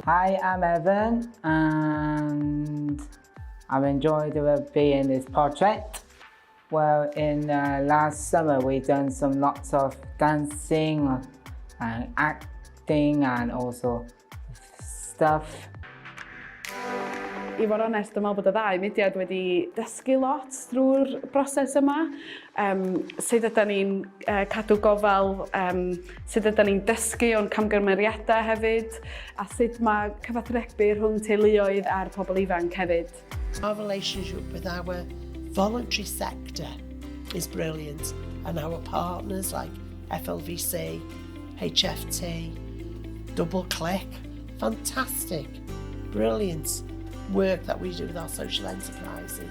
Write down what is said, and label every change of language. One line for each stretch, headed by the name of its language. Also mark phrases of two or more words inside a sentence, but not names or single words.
English: Hi, I'm Evan and I've enjoyed being in this project. Well, in last summer we done lots of dancing and acting and also stuff.
Welsh: I fod onest, dwi'n meddwl bod y ddau mudiad wedi dysgu lot drwy'r broses yma. Sut ydyn ni'n cadw gofal, sut ydyn ni'n dysgu o'n camgymeriadau hefyd, a sut mae cyfathrebu rhwng teuluoedd a'r pobl ifanc hefyd.
English: Our relationship with our voluntary sector is brilliant, and our partners like FLVC, HFT, Double Click, fantastic, brilliant work that we do with our social enterprises.